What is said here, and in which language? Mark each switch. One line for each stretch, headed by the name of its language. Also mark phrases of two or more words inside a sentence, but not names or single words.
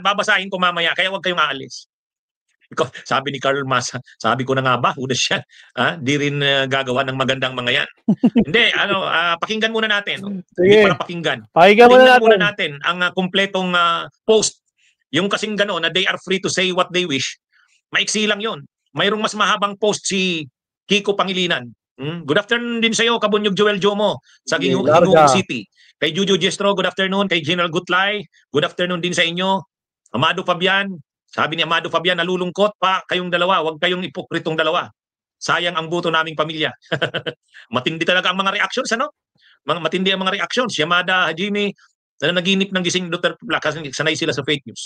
Filipino: Babasahin ko mamaya, kaya huwag kayong aalis. Sabi ni Carl Masa, sabi ko na nga ba, hudas siya. Di rin gagawa ng magandang mga yan. Hindi, pakinggan muna natin. Hindi para pakinggan. Pakinggan muna natin ang kumpletong post. Yung kasing gano'n na
English: they are free to say what they wish.
Filipino: Maiksi lang yun. Mayroong mas mahabang post si Kiko Pangilinan.
English: Good afternoon
Filipino: din sa iyo, Kabunyog Joel Jomo sa Gingoong City. Kay Juju Jestro,
English: good afternoon.
Filipino: Kay General Gutlay,
English: good afternoon
Filipino: din sa inyo. Amado Fabian, sabi ni Amado Fabian, nalulungkot pa kayong dalawa. Huwag kayong ipokritong dalawa. sayang ang boto naming pamilya. Matindi talaga ang mga reactions, ano? Matindi ang mga reactions. Yamada, Hajime, na naginip ng gising Duterte Black kasi sanay sila sa
English: fake news.